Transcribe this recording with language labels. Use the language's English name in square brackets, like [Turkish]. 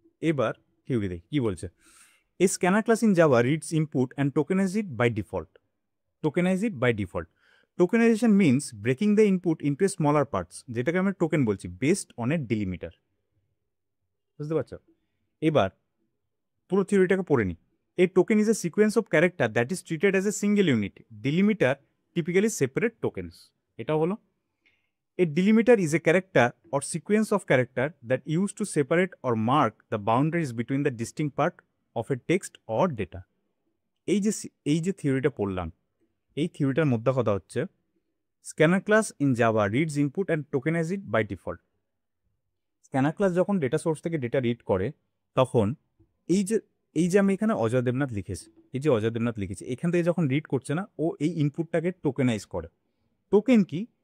[Bangla] এবার হিউরি দেখি কি বলছে। [English] A scanner class in Java reads input and tokenize it by default. Tokenize it by default. Tokenization means breaking the input into a smaller parts, [Bangla] যেটাকে আমরা token বলছি, [English] Based on a delimiter. [Bangla] বুঝতে পারছো? এবার পুরো থিওরিটাকে পড়ে নিই। [English] A token is a sequence of character that is treated as a single unit. Delimiter typically separate tokens. [Bangla] এটা হলো [English] a delimiter is a character or sequence of character that used to separate or mark the boundaries between the distinct part of a text or data. [Bangla] এই যে থিওরিটা পড়লাম, এই থিওরিটার মধ্যে কথা হচ্ছে [English] Scanner class in Java reads input and tokenize it by default. [Bangla] Scanner class যখন data source থেকে ডেটা রিড করে তখন এই যে আমি এখানে অজয় দেবনাথ লিখেছি, এই যে অজয় দেবনাথ লিখেছি, এখান থেকে যখন রিড করছে না, ও এই ইনপুটটাকে টোকেনাইজ করে। টোকেন কি?